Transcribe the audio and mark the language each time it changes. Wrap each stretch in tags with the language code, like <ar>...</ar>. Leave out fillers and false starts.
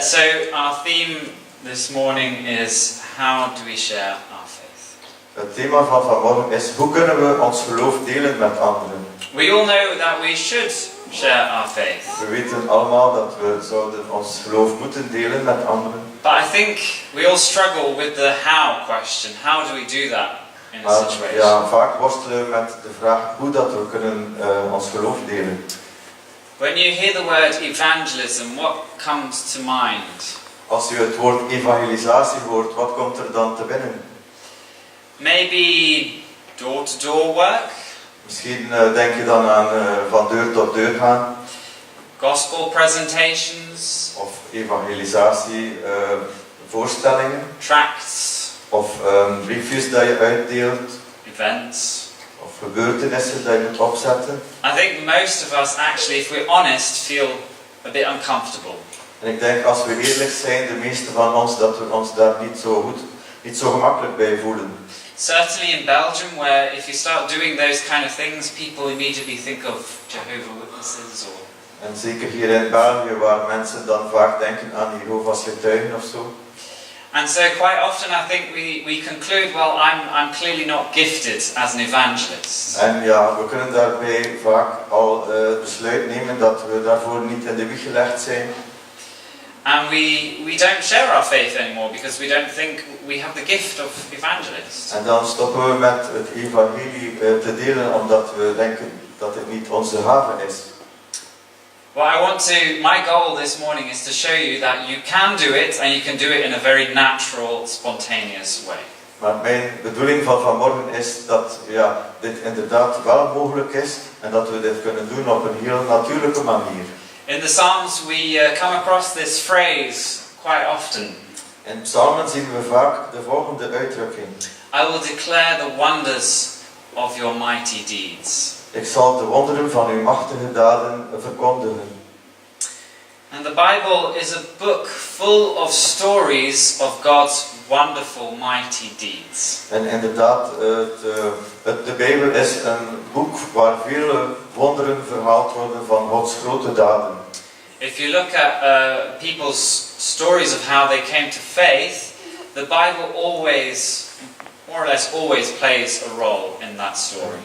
<en>So our theme this morning is how do we share our faith?</en> <nl>Het thema van vanmorgen is hoe kunnen we ons geloof delen met anderen.</nl> <en>We all know that we should share our faith.</en> <nl>We weten allemaal dat we zouden ons geloof moeten delen met anderen.</nl> <en>But I think we all struggle with the how question. How do we do that in a situation?</en> <nl>Ja, vaak worstelen we met de vraag hoe dat we kunnen ons geloof delen.</nl> <en>When you hear the word evangelism, what comes to mind?</en> <nl>Als u het woord evangelisatie hoort, wat komt er dan te binnen?</nl> <en>Maybe door-to-door work?</en> <nl>Misschien denk je dan aan van deur tot deur gaan.</nl> <en>Gospel presentations?</en> <nl>Of evangelisatie voorstellingen.</nl> <en>Tracts?</en> <nl>Of briefjes dat je uitdeelt.</nl> <en>Events?</en> <nl>Of gebeurtenissen dat je moet opzetten.</nl> <en>I think most of us actually, if we're honest, feel a bit uncomfortable.</en> <nl>En ik denk als we eerlijk zijn, de meeste van ons, dat we ons daar niet zo gemakkelijk bij voelen.</nl> <en>Certainly in Belgium, where if you start doing those kind of things, people immediately think of Jehovah's Witnesses or...</en> <nl>En zeker hier in België, waar mensen dan vaak denken aan Jehovah's getuigen of zo.</nl> <en>And so quite often I think we conclude, well, I'm clearly not gifted as an evangelist.</en> <nl>En ja, we kunnen daarbij vaak al besluit nemen dat we daarvoor niet in de wieg gelegd zijn.</nl> <en>And we don't share our faith anymore because we don't think we have the gift of evangelist.</en> <nl>En dan stoppen we met het evangelie te delen omdat we denken dat het niet onze gave is.</nl> <en>Well, my goal this morning is to show you that you can do it and you can do it in a very natural, spontaneous way.</en> <nl>Maar mijn bedoeling van vanmorgen is dat dit inderdaad wel mogelijk is en dat we dit kunnen doen op een heel natuurlijke manier.</nl> <en>In the Psalms we come across this phrase quite often.</en> <nl>In psalmen zien we vaak de volgende uitdrukking.</nl> <en>I will declare the wonders of your mighty deeds.</en> <nl>Ik zal de wonderen van uw machtige daden verkondigen.</nl> <en>And the Bible is a book full of stories of God's wonderful mighty deeds.</en> <nl>En inderdaad, de Bijbel is een boek waar vele wonderen verhaald worden van Gods grote daden.</nl> <en>If you look at people's stories of how they came to faith, the Bible always, more or less always plays a role in that story.</en>